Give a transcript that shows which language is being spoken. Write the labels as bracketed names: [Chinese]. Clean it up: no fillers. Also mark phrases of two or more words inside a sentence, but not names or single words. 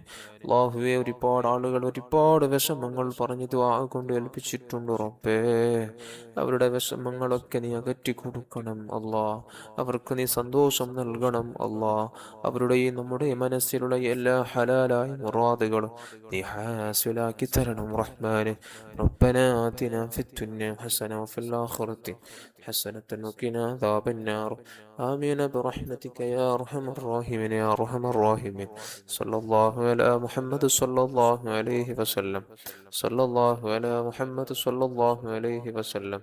[Malayalam] അല്ലാഹുവേ, ഒരുപാട് ആളുകൾ ഒരുപാട് വിഷമങ്ങൾ പറഞ്ഞ് ദുആ കൊണ്ട് ഏൽപ്പിച്ചിട്ടുണ്ട് റബ്ബേ. അവരുടെ വിഷമങ്ങളൊക്കെ നീ അകറ്റി കൊടുക്കണം അല്ലാ. അവർക്ക് നീ സന്തോഷം നൽകണം അല്ലാ. അവരുടെ നമ്മുടെ മനസ്സിലുള്ള എല്ലാ ഹലാലായ മുറാദുകളും നീ ഹാസിലാക്കി തരണം റഹ്മാനെ. [Arabic] ربنا آتنا في الدنيا حسنة وفي الآخرة حسنة وقنا عذاب النار. آمين برحمتك يا أرحم الراحمين يا أرحم الراحمين. صلى الله على محمد صلى الله عليه وسلم. صلى الله على محمد صلى الله عليه وسلم.